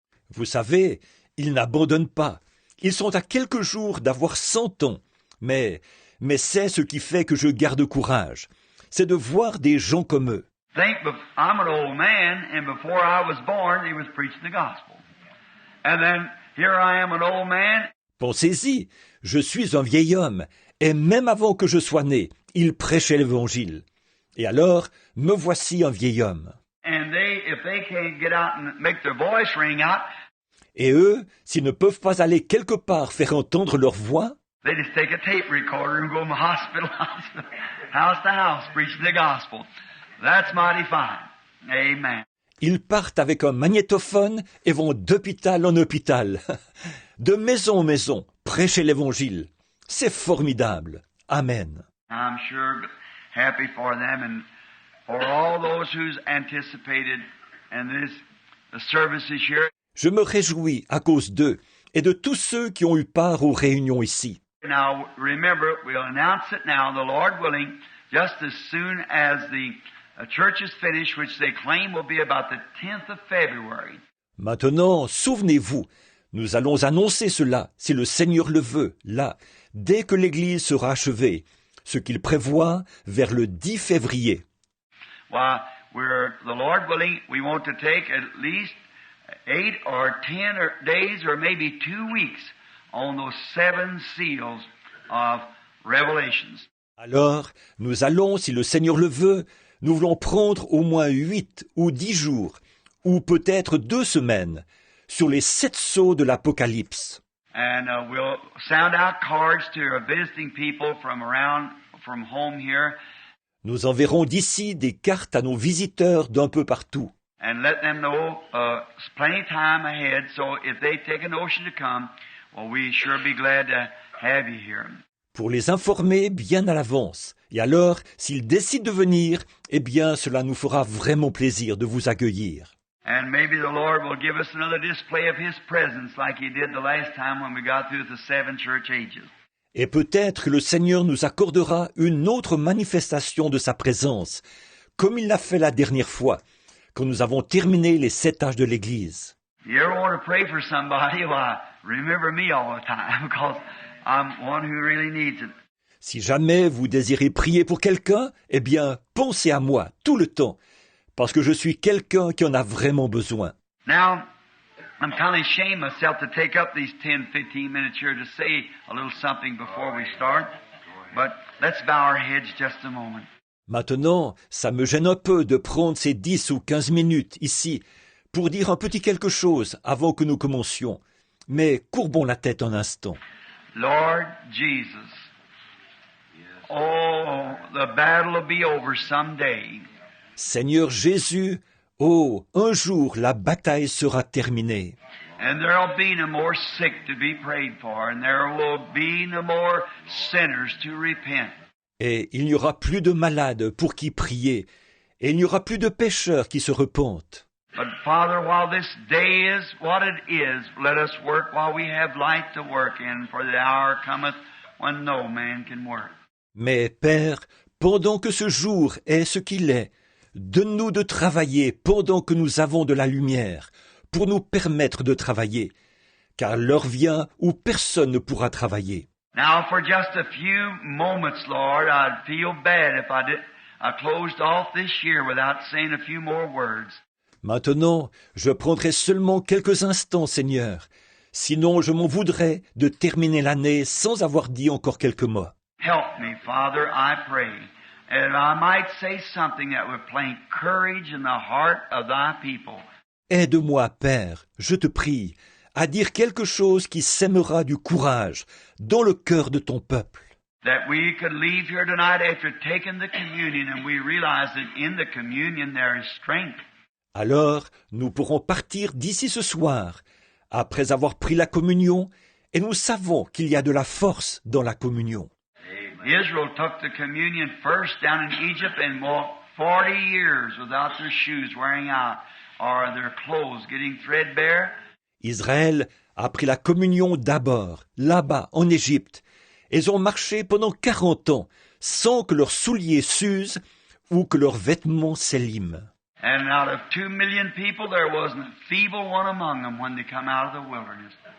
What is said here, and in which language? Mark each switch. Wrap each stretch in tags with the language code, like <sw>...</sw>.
<fr>Vous savez, ils n'abandonnent pas. Ils sont à quelques jours d'avoir 100 ans. Mais c'est ce qui fait que je garde courage. C'est de voir des gens comme eux.</fr> <en>Think, I'm an old man, and before I was born, he was preaching the gospel. And then here I am, an old man.</en> <fr>Pensez-y, je suis un vieil homme, et même avant que je sois né, il prêchait l'Évangile. Et alors, me voici un vieil homme.</fr> <en>And if they can't get out and make their voice ring out,</en> <fr>et eux, s'ils ne peuvent pas aller quelque part faire entendre leur voix,</fr> <en>they just take a tape recorder and go from hospital, house to house, preaching the gospel. That's mighty fine. Amen.</en> <fr>Ils partent avec un magnétophone et vont d'hôpital en hôpital, de maison en maison, prêcher l'Évangile. C'est formidable. Amen.</fr> <en>I'm sure happy for them and for all those who's anticipated and this services here.</en> <fr>Je me réjouis à cause d'eux et de tous ceux qui ont eu part aux réunions ici.</fr> <en>Now remember, we'll announce it now, the Lord willing, just as soon as the church is finished, which they claim will be about the 10th of February.</en> <fr>Maintenant, souvenez-vous, nous allons annoncer cela, si le Seigneur le veut, là, dès que l'Église sera achevée, ce qu'il prévoit vers le 10 février.</fr> <en>Well, the Lord willing, we want to take at least 8 or 10 days or maybe 2 weeks on those 7 seals of Revelations.</en> <fr>Alors, nous allons, si le Seigneur le veut, nous voulons prendre au moins 8 ou 10 jours, ou peut-être 2 semaines, sur les 7 sceaux de l'Apocalypse.</fr> <en>And we'll sound out cards to visiting people from home here.</en> <fr>Nous enverrons d'ici des cartes à nos visiteurs d'un peu partout.</fr> <en>And let them know plenty of time ahead, so if they take a notion to come, well, we sure be glad to have you here.</en> <fr>Pour les informer bien à l'avance. Et alors, s'ils décident de venir, eh bien, cela nous fera vraiment plaisir de vous accueillir.</fr> <en>And maybe the Lord will give us another display of His presence like He did the last time when we got through the 7 church ages.</en> <fr>Et peut-être que le Seigneur nous accordera une autre manifestation de sa présence, comme il l'a fait la dernière fois, quand nous avons terminé les 7 âges de l'Église.</fr> <en>You ever want to pray for somebody? Well, remember me all the time, because I'm one who really needs it.</en> <fr>Si jamais vous désirez prier pour quelqu'un, eh bien, pensez à moi tout le temps, parce que je suis quelqu'un qui en a vraiment besoin.</fr> <en>Now, I'm kind of ashamed myself to take up these 10-15 minutes here to say a little something before we start, but let's bow our heads just a moment.</en> <fr>Maintenant, ça me gêne un peu de prendre ces 10 ou 15 minutes ici pour dire un petit quelque chose avant que nous commencions, mais courbons la tête un instant.</fr> <en>Lord Jesus, oh, the battle will be over someday.</en> <fr>Seigneur Jésus, oh, un jour la bataille sera terminée.</fr> <en>And there will be no more sick to be prayed for, and there will be no more sinners to repent.</en> <fr>Et il n'y aura plus de malades pour qui prier, et il n'y aura plus de pécheurs qui se repentent.</fr> <en>But Father, while this day is what it is, let us work while we have light to work in, for the hour cometh when no man can work.</en> <fr>Mais Père, pendant que ce jour est ce qu'il est, donne-nous de travailler pendant que nous avons de la lumière, pour nous permettre de travailler, car l'heure vient où personne ne pourra travailler.</fr> <en>Now, for just a few moments, Lord, I'd feel bad if I closed off this year without saying a few more words.</en> <fr>Maintenant, je prendrai seulement quelques instants, Seigneur. Sinon, je m'en voudrais de terminer l'année sans avoir dit encore quelques mots.</fr> <en>Help me, Father, I pray, and I might say something that would plant courage in the heart of thy people.</en> <fr>Aide-moi, Père, je te prie, à dire quelque chose qui sèmera du courage dans le cœur de ton peuple.</fr> <en>That we could leave here tonight after taking the communion and we realize that in the communion there is strength.</en> <fr>Alors nous pourrons partir d'ici ce soir, après avoir pris la communion, et nous savons qu'il y a de la force dans la communion.</fr> <en>Israel took the communion first down in Egypt and walked 40 years without their shoes wearing out or their clothes getting threadbare.</en> <fr>Israël a pris la communion d'abord, là-bas, en Égypte. Ils ont marché pendant 40 ans, sans que leurs souliers s'usent ou que leurs vêtements s'éliment.</fr> <en>And out of 2 million people, there wasn't a feeble one among them when they come out of the wilderness.</en>